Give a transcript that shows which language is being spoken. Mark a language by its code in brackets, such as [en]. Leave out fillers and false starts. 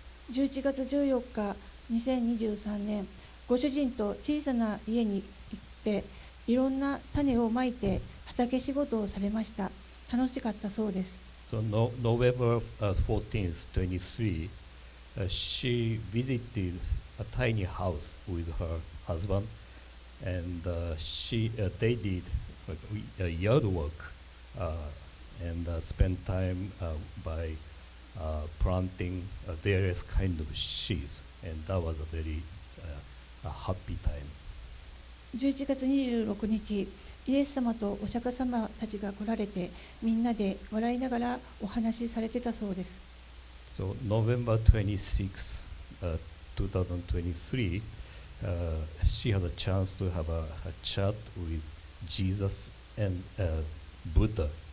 [ja] 11月14日、2023年、ご主人と小さな家に行って、いろんな種をまいて畑仕事をされました。楽しかったそうです。 [en] So November 14th, 23, she visited a tiny house with her husband, and they did yard work and spent time by planting various kind of seeds, and that was a very happy time. [ja] 11月26日、イエス様とお釈迦様たちが来られて、みんなで笑いながらお話しされてたそうです。 [en] So November 26, 2023, she had a chance to have a chat with Jesus and Buddha.